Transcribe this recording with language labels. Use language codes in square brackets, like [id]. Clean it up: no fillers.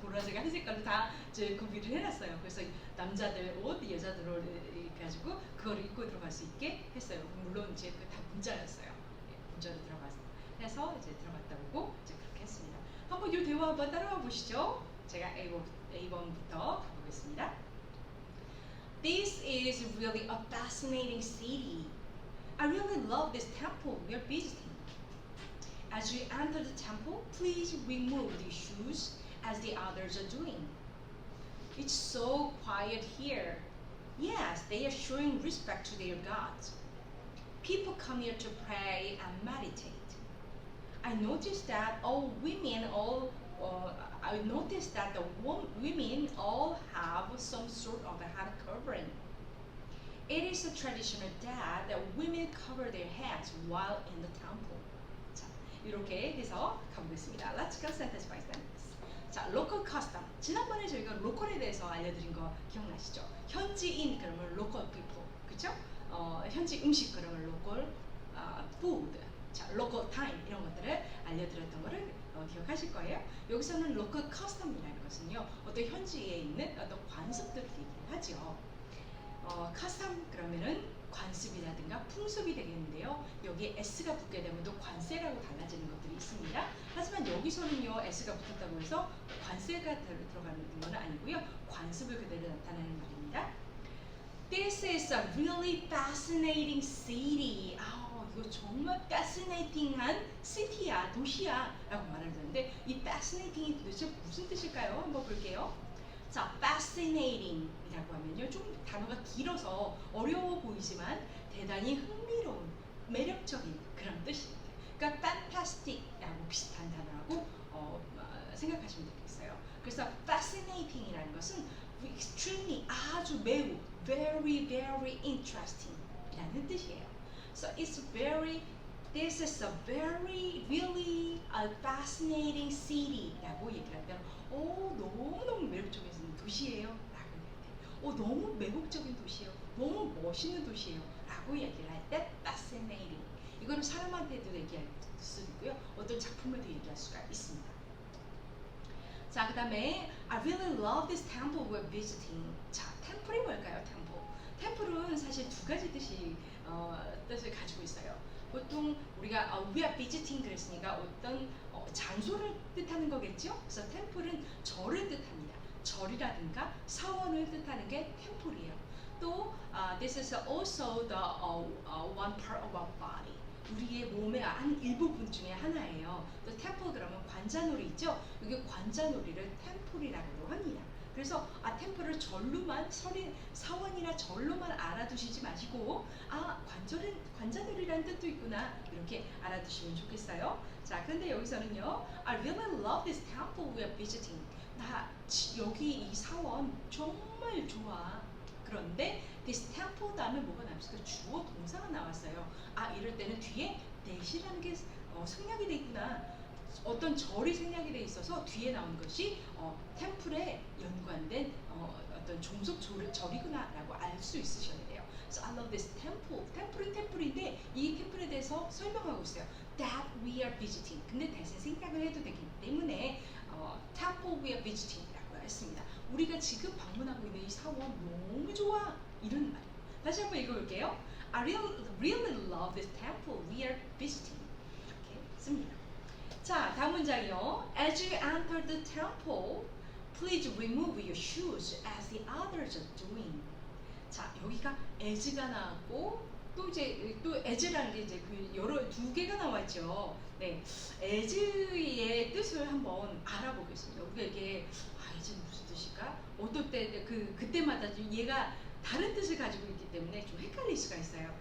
[ko] 보라색 한 색깔로 다 이제 구비를 해놨어요. 그래서 남자들 옷, 여자들 옷 가지고 그거를 입고 들어갈 수 있게 했어요. 물론 이제 다 문자였어요. 문자로 들어가서 해서 이제 들어갔다 오고 이제 그렇게 했습니다. 한번 이 대화 한번 따라와 보시죠. 제가 A번부터 가보겠습니다. [en] This is really a fascinating city. I really love this temple we are visiting. As you enter the temple, please remove your shoes as the others are doing. It's so quiet here. Yes, they are showing respect to their gods. People come here to pray and meditate. I noticed that the women all have some sort of a head covering. It is a traditional that the women cover their heads while in the temple. [ko] 자, 이렇게 해서 가보겠습니다. [en] Let's go sentence by sentence. [ko] 자, [en] local custom. [ko] 지난번에 저희가 로컬에 대해서 알려드린 거 기억나시죠? 현지인 그러면 [en] local people, [ko] 그렇죠? 현지 음식 그러면 [en] local food. [ko] 자, [en] local time [ko] 이런 것들을 알려드렸던 거를 기억하실 거예요. 여기서는 local custom이라는 것은요, 어떤 현지에 있는 어떤 관습들을 얘기를 하죠. custom 그러면은 관습이라든가 풍습이 되겠는데요. 여기에 s가 붙게 되면 또 관세라고 달라지는 것들이 있습니다. 하지만 여기서는요, s가 붙었다고 해서 관세가 들어가는 건 아니고요. 관습을 그대로 나타내는 말입니다. [en] This is a really fascinating city. [ko] 이거 정말 fascinating한 city야, 도시야 라고 말을 하는데 이 fascinating이 도대체 무슨 뜻일까요? 한번 볼게요. 자, fascinating 이라고 하면요, 좀 단어가 길어서 어려워 보이지만 대단히 흥미로운, 매력적인 그런 뜻입니다. 그러니까 fantastic 라고 비슷한 단어라고 생각하시면 되겠어요. 그래서 fascinating 이라는 것은 extremely, 아주 매우, [en] very, very interesting [ko] 이라는 뜻이에요. [en] So this is a very, really a fascinating city [ko] 라고 얘기를 하면 너무너무 매력적인 도시예요 라고 얘기할 때 너무 매력적인 도시예요, 너무 멋있는 도시예요 라고 얘기를 할 때 fascinating, 이거는 사람한테도 얘기할 수 있고요, 어떤 작품에도 얘기할 수가 있습니다. 자, 그 다음에 [en] I really love this temple we're visiting. [ko] 자, 템플이 뭘까요? 템플은 사실 두 가지 뜻을 가지고 있어요. 보통 우리가 [en] we are visiting [ko] 그랬으니까 어떤 장소를 뜻하는 거겠죠? 그래서 템플은 절을 뜻합니다. 절이라든가 사원을 뜻하는 게 템플이에요. 또 [en] this is also the one part of our body. [ko] 우리의 몸의 한 일부분 중에 하나예요. 또 템플 그러면 관자놀이 있죠? 여기 관자놀이를 템플이라고 합니다. 그래서 템플을 절로만 사원이나 절로만 알아두시지 마시고 관자놀이라는 뜻도 있구나 이렇게 알아두시면 좋겠어요. 자, 그런데 여기서는요, [en] I really love this temple we are visiting. [ko] 나 여기 이 사원 정말 좋아. 그런데 [en] this temple [ko] 다음에 뭐가 나왔을까? 주어 동사가 나왔어요. 이럴 때는 뒤에 that이라는 게 생략이 돼 있구나. 어떤 절이 생략이 돼 있어서 뒤에 나온 것이 템플에 연관된 어떤 종속 절이구나라고 알 수 있으셔야 돼요. [en] So I love this temple. [ko] 템플은 템플인데 이 템플에 대해서 설명하고 있어요. [en] That we are visiting. [ko] 근데 대신 생략을 해도 되기 때문에 [en] temple we are visiting [ko] 이라고 했습니다. 우리가 지금 방문하고 있는 이 사원 너무 좋아 이런 말. 다시 한번 읽어볼게요. [en] I really love this temple we are visiting. [ko] 이렇게 씁니다. 자, 다음 문장이요. [en] As you enter the temple, please remove your shoes as the others are doing. [ko] 자, 여기가 as가 나왔고 또 as라는 게 이제 그 여러 두 개가 나왔죠. 네, as의 뜻을 한번 알아보겠습니다. 우리가 이게 as는 무슨 뜻일까? 어떨 때 그때마다 얘가 다른 뜻을 가지고 있기 때문에 좀 헷갈릴 수가 있어요.